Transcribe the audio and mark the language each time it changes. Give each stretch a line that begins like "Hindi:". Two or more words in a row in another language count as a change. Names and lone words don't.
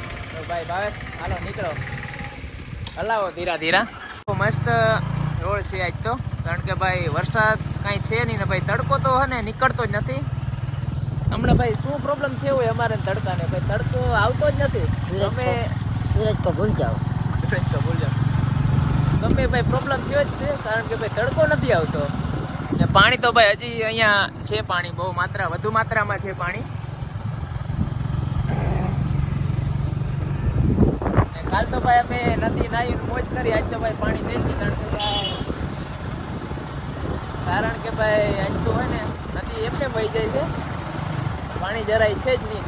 Gujarati: તો ભાઈ ભાવેશ હાલો નીકળો, હલાવો ધીરા ધીરા। મસ્ત રોડ છે આજ તો કારણ કે ભાઈ વરસાદ કાંઈ છે નહીં ને ભાઈ તડકો તો હે ને નીકળતો જ નથી। હમણાં ભાઈ શું પ્રોબ્લેમ થયો હોય અમારે તડકાને ભાઈ તડકો આવતો જ નથી। તમે
Hindi: सूरज को भूल जाओ, सूरज तो भूल जाओ,
Gujarati: ગમે ભાઈ પ્રોબ્લેમ થયો જ છે કારણ કે ભાઈ તડકો નથી આવતો ને પાણી તો ભાઈ હજી અહીંયા છે, પાણી બહુ વધુ માત્રામાં છે પાણી। કાલ તો ભાઈ અમે નદી નાહીને મોજ કરી, આજ તો ભાઈ પાણી છે જ નહીં કારણ કે ભાઈ આજ તો હોય ને નદી એમને વહી જાય છે, પાણી જરાય છે જ નહીં।